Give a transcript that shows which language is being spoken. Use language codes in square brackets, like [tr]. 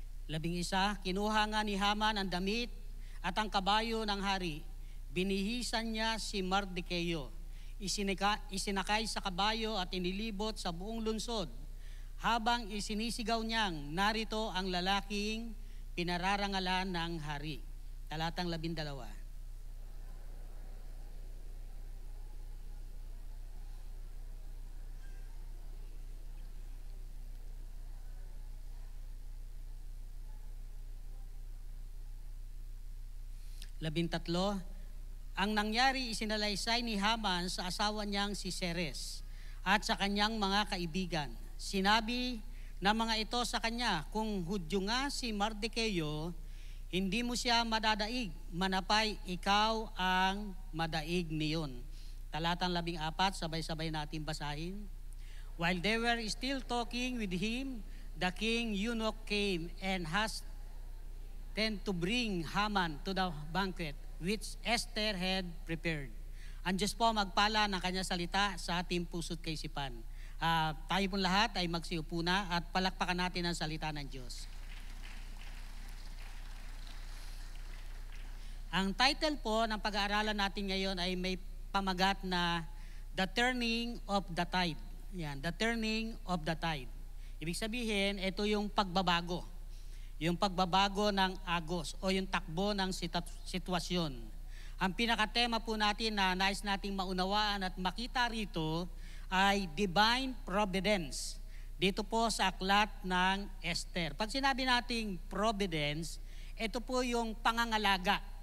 [tl] Labing isa, kinuha nga ni Haman ang damit at ang kabayo ng hari. Binihisan niya si Mardikeo. Isinakay sa kabayo at inilibot sa buong lungsod. Habang isinisigaw niyang, narito ang lalaking pinararangalan ng hari. Talatang 12. Labintatlo, ang nangyari isinalaysay ni Haman sa asawa niyang si Zeres at sa kanyang mga kaibigan. Sinabi ng mga ito sa kanya, kung Hudyo nga si Mardikeo, hindi mo siya madadaig, manapay ikaw ang madaig niyon. Talatang 14, sabay-sabay natin basahin. [en] While they were still talking with him, the king eunuch came and hastened to bring Haman to the banquet which Esther had prepared. [tl] Ang Diyos po magpala ng kanyang salita sa ating puso't kaisipan. Tayo pong lahat ay magsiupo na at palakpakan natin ang salita ng Diyos. Ang title po ng pag-aaralan natin ngayon ay may pamagat na The Turning of the Tide. Yan, The Turning of the Tide. Ibig sabihin, ito yung pagbabago. Yung pagbabago ng agos o yung takbo ng sitwasyon. Ang pinakatema po natin na nais nating maunawaan at makita rito ay divine providence. Dito po sa aklat ng Esther. Pag sinabi nating providence, ito po yung pangangalaga.